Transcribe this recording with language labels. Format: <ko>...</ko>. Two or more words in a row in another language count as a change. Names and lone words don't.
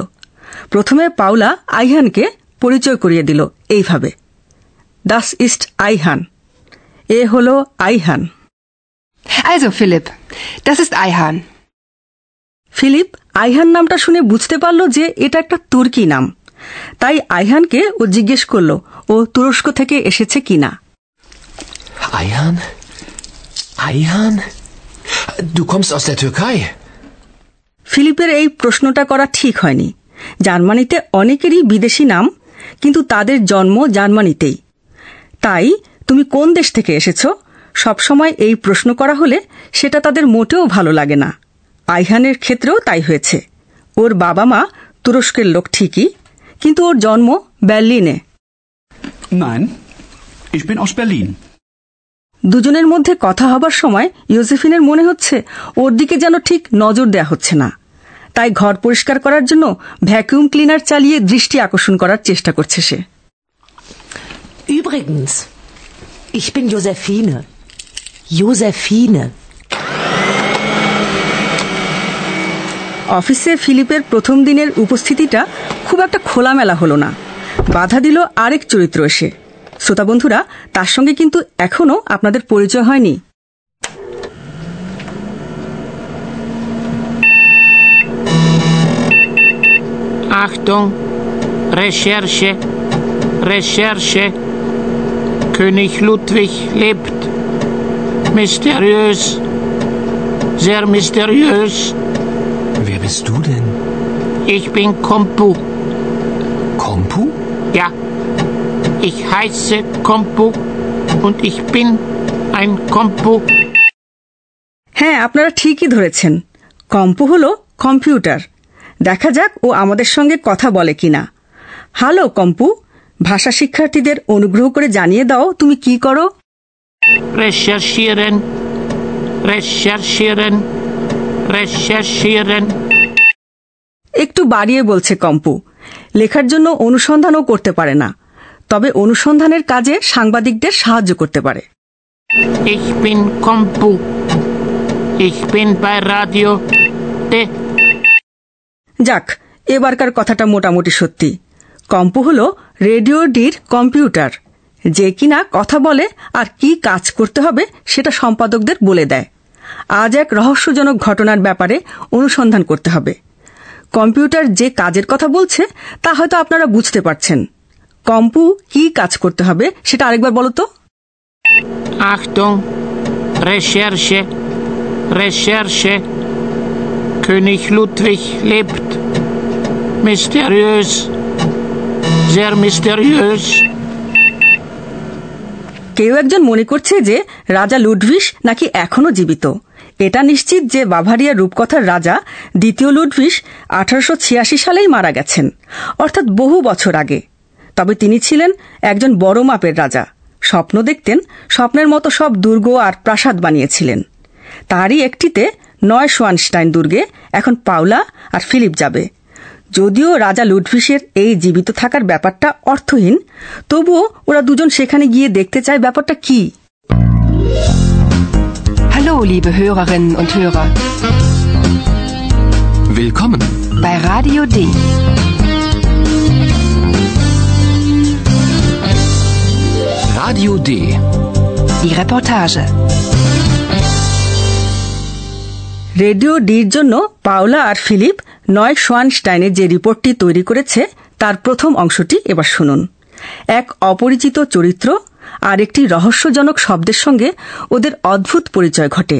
<bn>প্রথমে পাওলা আইহানকে পরিচয় করিয়ে দিল এইভাবে,</bn> <de>das ist Ayhan,</de> <bn>এ হলো আইহান।</bn> <de>Also Philipp, das ist Ayhan.</de> <bn>ফিলিপ আইহান নামটা শুনে বুঝতে পারল যে এটা একটা তুর্কি নাম। তাই আইহানকে ও জিজ্ঞেস করল ও তুরস্ক থেকে এসেছে কিনা।</bn> <de>Ayhan? Ayhan? Du kommst aus der Türkei?</de> <bn>ফিলিপের এই প্রশ্নটা করা ঠিক হয়নি। জার্মানিতে অনেকেরই বিদেশি নাম, কিন্তু তাদের জন্ম জার্মানিতেই। তাই তুমি কোন দেশ থেকে এসেছ সবসময় এই প্রশ্ন করা হলে সেটা তাদের মোটেও ভালো লাগে না। আইহানের ক্ষেত্রেও তাই হয়েছে। ওর বাবা মা তুরস্কের লোক ঠিকই, কিন্তু ওর জন্ম বার্লিনে।</bn> <de>Nein, ich bin aus Berlin.</de> <bn>দুজনের মধ্যে কথা হবার সময় ইয়োজেফিনের মনে হচ্ছে ওর দিকে যেন ঠিক নজর দেয়া হচ্ছে না। তাই ঘর পরিষ্কার করার জন্য ভ্যাকুয়াম ক্লিনার চালিয়ে দৃষ্টি আকর্ষণ করার চেষ্টা করছে সে।</bn> <de>Übrigens, ich bin Josephine. Josephine.</de> <bn>অফিসে ফিলিপের প্রথম দিনের উপস্থিতিটা খুব একটা খোলামেলা হলো না। বাধা দিল আরেক চরিত্র এসে। শ্রোতা বন্ধুরা, তার সঙ্গে কিন্তু এখনো আপনাদের পরিচয় হয়নি।</bn> <de>Achtung, Recherche, Recherche. König Ludwig lebt. Mysteriös, sehr mysteriös. Wer bist du denn? Ich bin Kompu. Kompu? Ja, ich heiße Kompu und ich bin ein Kompu.</de> <bn>হ্যাঁ, আপনারা ঠিকই ধরেছেন। কম্পু হলো কম্পিউটার। দেখা যাক ও আমাদের সঙ্গে কথা বলে কিনা। হ্যালো কম্পু, ভাষা শিক্ষার্থীদের অনুগ্রহ করে জানিয়ে দাও তুমি কি করো।</bn> <de>Recherchieren, recherchieren, recherchieren.</de> <bn>একটু বাড়িয়ে বলছে কম্পু। লেখার জন্য অনুসন্ধানও করতে পারে না, তবে অনুসন্ধানের কাজে সাংবাদিকদের সাহায্য করতে পারে।</bn> <de>Ich bin Kompu. Ich bin bei Radio D.</de> <bn>যাক, এবারকার কথাটা মোটামুটি সত্যি। কম্পু হলো রেডিও ডির কম্পিউটার যে কিনা কথা বলে আর কি কাজ করতে হবে সেটা সম্পাদকদের বলে দেয়। আজ এক রহস্যজনক ঘটনার ব্যাপারে অনুসন্ধান করতে হবে। কম্পিউটার যে কাজের কথা বলছে তা হয়তো আপনারা বুঝতে পারছেন। কম্পু কি কাজ করতে হবে সেটা আরেকবার বলো তো। Achtung, Recherche, Recherche. König Ludwig lebt. Mysteriös, sehr mysteriös. কেউ একজন মনে করছে যে রাজা লুডভিস নাকি এখনো জীবিত। এটা নিশ্চিত যে বাভারিয়ার রূপকথার রাজা দ্বিতীয় লুডভিস 1886 সালেই মারা গেছেন, অর্থাৎ বহু বছর আগে। তবে তিনি ছিলেন একজন বড় মাপের রাজা। স্বপ্ন দেখতেন, স্বপ্নের মতো সব দুর্গ আর প্রাসাদ বানিয়েছিলেন। তারই একটিতে নয়শোয়ানস্টাইন দুর্গে এখন পাওলা আর ফিলিপ যাবে। যদিও রাজা লুডভিসের এই জীবিত থাকার ব্যাপারটা অর্থহীন, তবুও ওরা দুজন সেখানে গিয়ে দেখতে চায় ব্যাপারটা কি।</bn> <de>Hallo, liebe Hörerinnen und Hörer. Willkommen Bei Radio D. Radio D. Die Reportage.</de> <bn>রেডিও ডির জন্য পাওলা আর ফিলিপ নয়শোয়ানস্টাইনের যে রিপোর্টটি তৈরি করেছে তার প্রথম অংশটি এবার শুনুন। এক অপরিচিত চরিত্র আর একটি রহস্যজনক শব্দের সঙ্গে ওদের অদ্ভুত পরিচয় ঘটে।</bn>